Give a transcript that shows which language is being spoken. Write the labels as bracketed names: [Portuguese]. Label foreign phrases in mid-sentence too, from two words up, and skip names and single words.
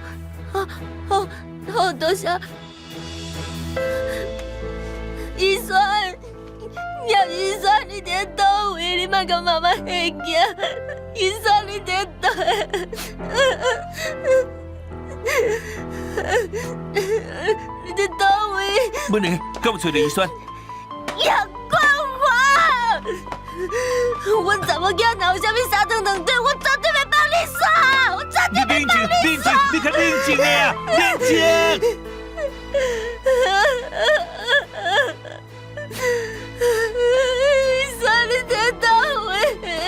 [Min Nan Chinese] 好，多谢。医生，叶医生，你伫倒位？你莫甲妈妈吓惊。医生，你伫倒？你伫倒位？文玲，敢有找到医生？叶冠华，阮查某囝若有啥物三长两短，我绝对要帮你煞，我绝对要帮你煞。冷静，你较冷静的啊，冷静。医生，你在倒位？